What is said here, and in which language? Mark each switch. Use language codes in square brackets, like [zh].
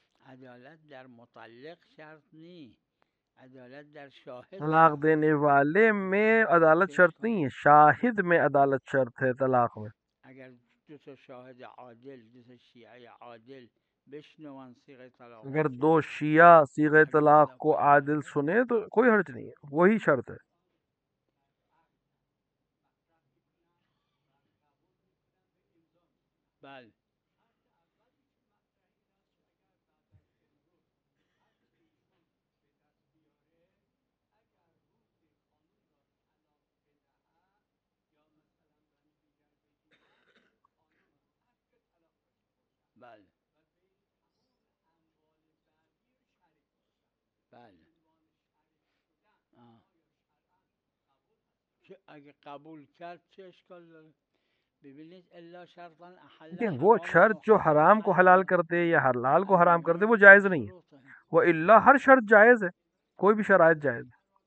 [fa] عدالت در مطلق شرط نہیں، عدالت در شاہد [ur] طلاق دینے والے میں عدالت شرط نہیں ہے، شاہد میں عدالت شرط ہے طلاق میں. [fa] اگر دو تا شاہد عادل، دو تا شیعہ عادل بشنون صیغہ طلاق، [ur] اگر دو شیعہ صیغہ طلاق کو عادل سنے تو کوئی حرج نہیں ہے، وہی شرط ہے. بل بل بل [fa] اگه قبول کرد چه اشکال داره؟ ببینید الا شرطا احل [ur] لیکن وہ شرط جو حرام کو حلال کر دے یا حلال کو حرام کر دے وہ جائز نہیں ہے. وہ الا ہر شرط جائز ہے، کوئی بھی شرائط جائز ہے.